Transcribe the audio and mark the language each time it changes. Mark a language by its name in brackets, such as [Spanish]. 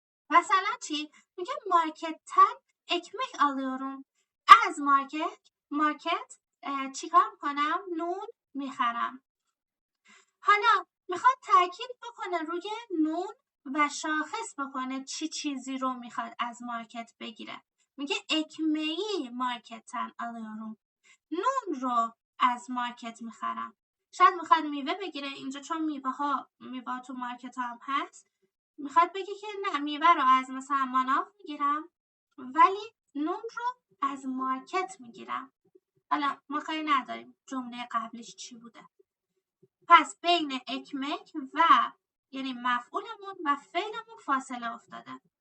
[Persian] مثلا چی؟ میگه مارکتten [Turkish] ekmek alıyorum. [Persian] از مارکت چیکار میکنم؟ نون میخرم. حالا میخواد تاکید بکنه روی نون و شاخص بکنه چی چیزی رو میخواد از مارکت بگیره. میگه [Turkish] ekmeği marketten alıyorum. [Persian] نون رو از مارکت میخرم. شاید میخواد میوه بگیره، اینجا چون میوه تو مارکت هم هست میخواد بگه که نه، میوه رو از مثلا ماناف میگیرم ولی نون رو از مارکت میگیرم. حالا ما کاری نداریم جمله قبلیش چی بوده. پس بین اکمک و یعنی مفعولمون و فعلمون فاصله افتاده.